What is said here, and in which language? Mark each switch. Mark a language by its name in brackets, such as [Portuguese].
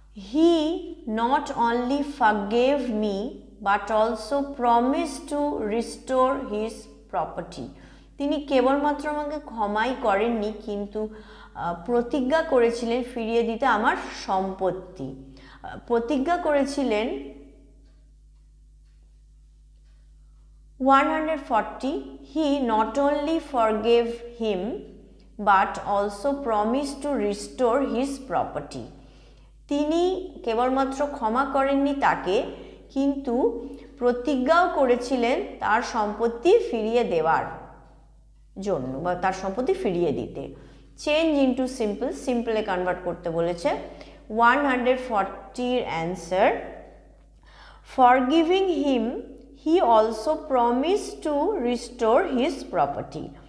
[English] He not only forgave me but also promised to restore his property. [Bangla] তিনি কেবলমাত্র আমাকে ক্ষমাই করেননি কিন্তু প্রতিজ্ঞা করেছিলেন ফিরিয়ে দিতে আমার সম্পত্তি। প্রতিজ্ঞা করেছিলেন। [English] 140 He not only forgave him but also promised to restore his property. [Bangla] তিনি কেবলমাত্র ক্ষমা করেননি তাকে, কিন্তু প্রতিজ্ঞাও করেছিলেন তার সম্পত্তি ফিরিয়ে দেওয়ার জন্য বা তার সম্পত্তি ফিরিয়ে দিতে। [English] change into simple, [Bangla] সিম্পলে কনভার্ট করতে বলেছে। 140 এর answer, [English] Forgiving him he also promise to restore his property.